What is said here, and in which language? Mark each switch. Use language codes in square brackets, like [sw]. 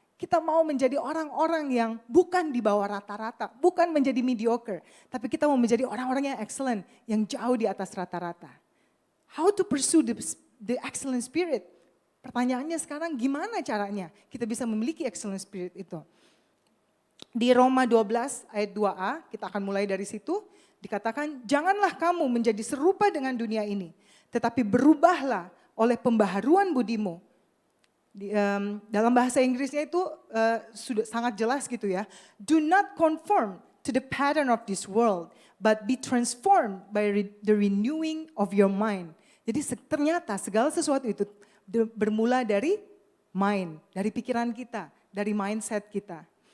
[id] Kita mau menjadi orang-orang yang bukan di bawah rata-rata, bukan menjadi mediocre, tapi kita mau menjadi orang-orang yang excellent, yang jauh di atas rata-rata. [en] How to pursue the excellent spirit? [id] Pertanyaannya sekarang gimana caranya kita bisa memiliki excellent spirit itu? Di Roma 12 ayat 2a, kita akan mulai dari situ, dikatakan, "Janganlah kamu menjadi serupa dengan dunia ini, tetapi berubahlah oleh pembaharuan budimu." Dalam bahasa Inggrisnya itu sudah sangat jelas gitu ya. [en] "Do not conform to the pattern of this world, but be transformed by the renewing of your mind." [id] Jadi ternyata segala sesuatu itu bermula dari mind, dari pikiran kita, dari mindset kita.